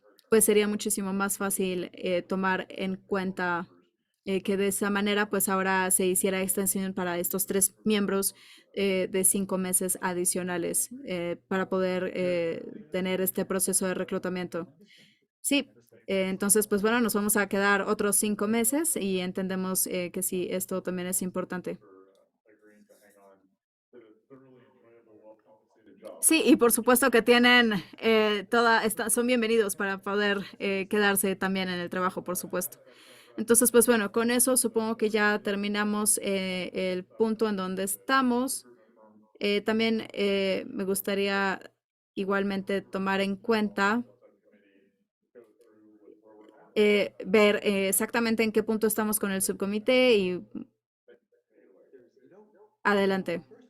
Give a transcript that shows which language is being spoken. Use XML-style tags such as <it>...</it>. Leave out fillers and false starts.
<es>pues sería muchísimo más fácil tomar en cuenta que de esa manera, pues ahora se hiciera extensión para estos tres miembros de 5 meses adicionales para poder tener este proceso de reclutamiento. Sí, entonces, pues bueno, nos vamos a quedar otros 5 meses y entendemos que sí, esto también es importante.</es> <en>Agreeing to hang on to the thoroughly enjoyable, well-compensated job.</en> <es>Sí, y por supuesto que tienen son bienvenidos para poder quedarse también en el trabajo, por supuesto. Entonces, pues bueno, con eso supongo que ya terminamos el punto en donde estamos. También me gustaría igualmente tomar en cuenta ver exactamente en qué punto estamos con el subcomité y adelante.</es>